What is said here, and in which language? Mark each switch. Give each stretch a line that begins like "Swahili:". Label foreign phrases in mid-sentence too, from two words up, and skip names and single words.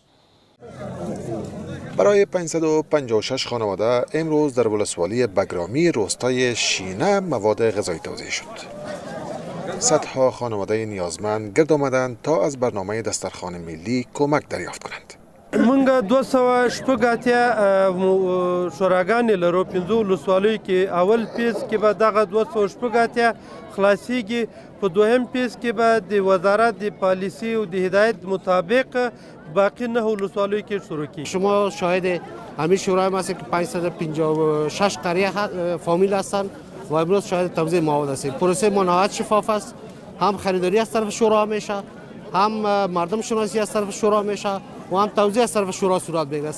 Persian: برای 556 خانواده امروز در ولسوالی بگرامی روستای شینه مواد غذایی توزیع شد. صدها خانواده نیازمند گرد آمدند تا از برنامه دسترخوان ملی کمک دریافت کنند.
Pashto: منګه 200 اتیا شوراګانې لرو 15 ولسوالیو کې اول پیس کې به دغه 200 اتیا خلاصيږي په دوهم پیس کې به د وزارت د پالیسی او د هدایت مطابق باقی 9 ولسوالیو کې شروع کی.
Persian: شما شاهد همین شورای ما هستید که 556 قریه فامیل هستند و امروز شاهد توزیع مواد هستیم. پروسه ما نهایت شفاف است. هم خریداری از طرف شورا میشه، هم مردم شناسی از طرف شورا میشه و هم توزیع از طرف شورا صورت میگیرد.